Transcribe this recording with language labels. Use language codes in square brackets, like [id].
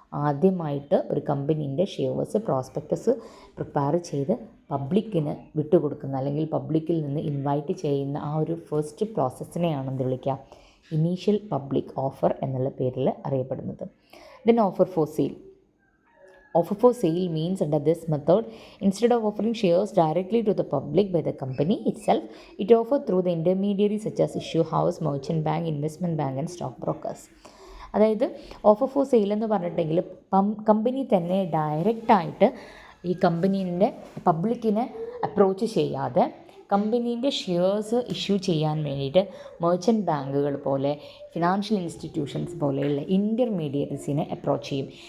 [ml] ആദ്യമായിട്ട് ഒരു കമ്പനീൻ്റെ shares prospectus prepare ചെയ്ത് പബ്ലിക്കിന് വിട്ടുകൊടുക്കുന്ന അല്ലെങ്കിൽ പബ്ലിക്കിൽ നിന്ന് ഇൻവൈറ്റ് ചെയ്യുന്ന ആ ഒരു ഫസ്റ്റ് പ്രോസസ്സിനെയാണ് എന്ത് വിളിക്കുക, ഇനീഷ്യൽ പബ്ലിക് ഓഫർ എന്നുള്ള പേരിൽ അറിയപ്പെടുന്നത്. [en] Then offer for sale. Offer for sale means under this method, instead of offering shares directly to the public by the company itself, it offered through the intermediaries such as issue house, merchant bank, investment bank and stock brokers. [ml] അതായത് offer for sale എന്ന് പറഞ്ഞിട്ടുണ്ടെങ്കിൽ company തന്നെ ഡയറക്റ്റായിട്ട് ഈ കമ്പനീൻ്റെ പബ്ലിക്കിനെ approach ചെയ്യാതെ കമ്പനീൻ്റെ shares issue ചെയ്യാൻ വേണ്ടിയിട്ട് merchant ബാങ്കുകൾ പോലെ ഫിനാൻഷ്യൽ ഇൻസ്റ്റിറ്റ്യൂഷൻസ് പോലെയുള്ള ഇൻ്റർമീഡിയറീസിനെ അപ്രോച്ച് ചെയ്യും.